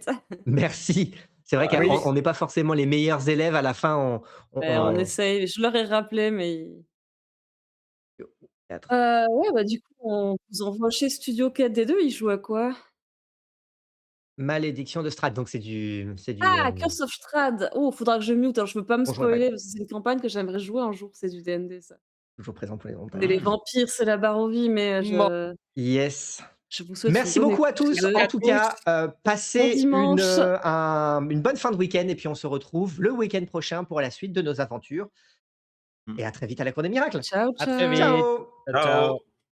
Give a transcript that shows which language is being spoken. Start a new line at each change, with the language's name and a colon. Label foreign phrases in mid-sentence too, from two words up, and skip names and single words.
French: Merci. C'est vrai Ah qu'on oui. oui. on n'est pas forcément les meilleurs élèves à la fin, On on essaye. Je leur ai rappelé, mais quatre. ouais, bah, du coup, on vous envoie chez Studio 4D2, ils jouent à quoi? Malédiction de Strahd, donc c'est du, Ah! Curse of Strahd! Oh, faudra que je mute, hein, je veux pas me Donjon et Dragon, spoiler parce que c'est une campagne que j'aimerais jouer un jour, c'est du D&D ça. toujours présent pour les C'est les montages. vampires, c'est la barre aux vies, mais Bon. Yes. je vous souhaite une Merci bonne beaucoup à écoute, les tous. deux. En à tout tous. cas, Bon passez dimanche! une bonne fin de week-end et puis on se retrouve le week-end prochain pour la suite de nos aventures Mmh. et à très vite à la Cour des Miracles. Ciao, À très ciao! vite. Ciao! Ciao, Ciao. ciao.